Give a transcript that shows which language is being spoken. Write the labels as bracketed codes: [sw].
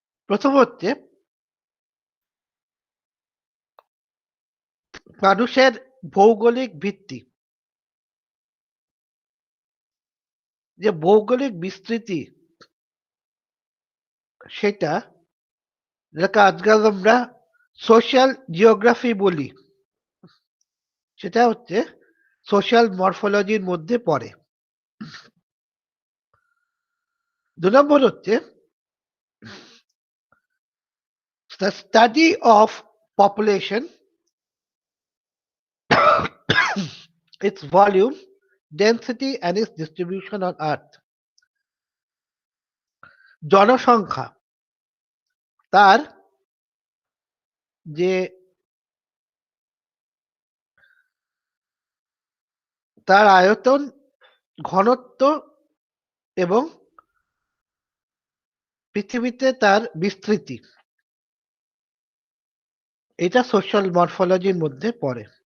[bn] প্রথম হচ্ছে মানুষের ভৌগোলিক ভিত্তি, যে ভৌগোলিক বিস্তৃতি, সেটা যেটাকে আজকাল আমরা সোশ্যাল জিওগ্রাফি বলি, সেটা হচ্ছে সোশ্যাল মরফোলজির মধ্যে পড়ে। ২ নম্বর হচ্ছে [en] the study of population, its volume, density and its distribution on earth. [bn] জনসংখ্যা, তার যে তার আয়তন, ঘনত্ব এবং পৃথিবীতে তার বিস্তৃতি, এটা সোশ্যাল মরফোলজির মধ্যে পড়ে।